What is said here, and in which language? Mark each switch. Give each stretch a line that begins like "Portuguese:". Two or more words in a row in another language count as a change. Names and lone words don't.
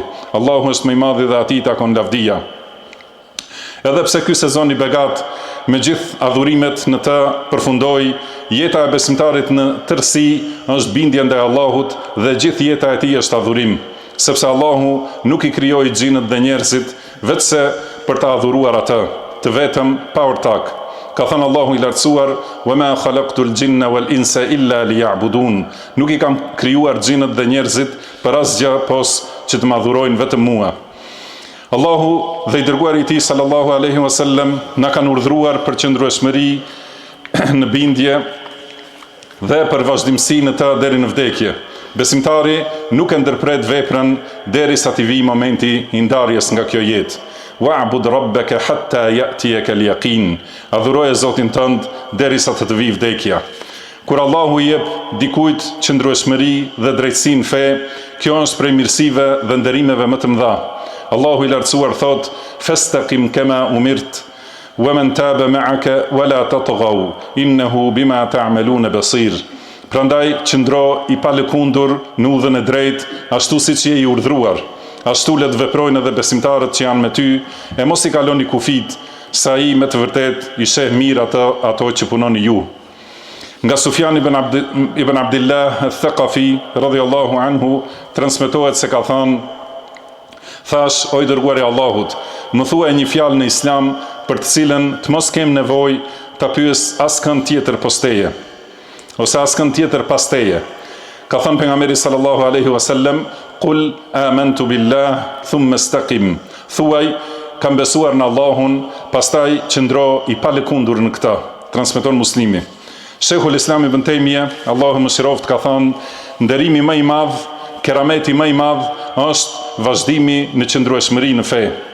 Albanian: Allahu është më i madhi dhe atij takon lavdia. Edhe pse ky sezon i begat me gjithë adhurimet në të përfundoi, jeta e besimtarit në tërësi është bindje ndaj Allahut dhe gjithë jeta e tij është adhurim, sepse Allahu nuk i krijoi xhinët dhe njerëzit vetëse për të adhuruar atë, të vetëm pa ortak. Ka thënë Allahu i lartësuar:
Arabic: "وما خلقت الجن والإنس إلا ليعبدون."
Albanian: Nuk i kam krijuar xhinët dhe njerëzit për asgjë pos që të më adhurojnë vetëm mua. Allahu dhe i dërguari i tij
Arabic: صلى الله عليه وسلم
Albanian: na kanë urdhëruar për qëndrueshmëri në bindje dhe për vazhdimsi në të deri në vdekje. Besimtari nuk e ndërpret veprën derisa të vijë momenti i ndarjes nga kjo jetë.
Arabic: واعبد ربك حتى يأتيك اليقين.
Albanian: Adhuroje Zotin tënd derisa të vijë vdekja. Kur Allahu i jep dikujt qëndrueshmëri dhe drejtësi në fe, kjo është prej mirësive dhe nderimeve më të mëdha. Allahu i lartësuar thot:
Arabic: "فاستقم كما أمرت ومن تاب معك ولا تطغوا إنه بما تعملون بصير."
Albanian: Prandaj qëndro i palëkundur në udhën e drejtë, ashtu siç je i urdhëruar. Ashtu le të veprojnë edhe besimtarët që janë me ty, e mos i kaloni kufit, sa ai me të vërtet i sheh mirë ato që punoni ju. Nga Sufjan ibn Abdillah al-Thaqafi
Arabic: رضي الله عنه
Albanian: transmetohet se ka thënë: "Thash, o i dërguari i Allahut, më thuaj një fjalë në Islam për të cilën të mos kem nevojë ta pyes askën tjetër posteje, ose askën tjetër pasteje." Ka thënë pejgamberi
Arabic: صلى الله عليه وسلم قل آمنت بالله ثم استقم."
Albanian: Thuaj, kam besuar në Allahun, pastaj qëndro i palëkundur në këtë. Transmeton Muslimi. Sheikhul Islam ibn Taymija, Allahu mëshiroft, ka thënë: "Nderimi më i madh, kerameti më i madh është vazhdimi në qëndrueshmëri në fe."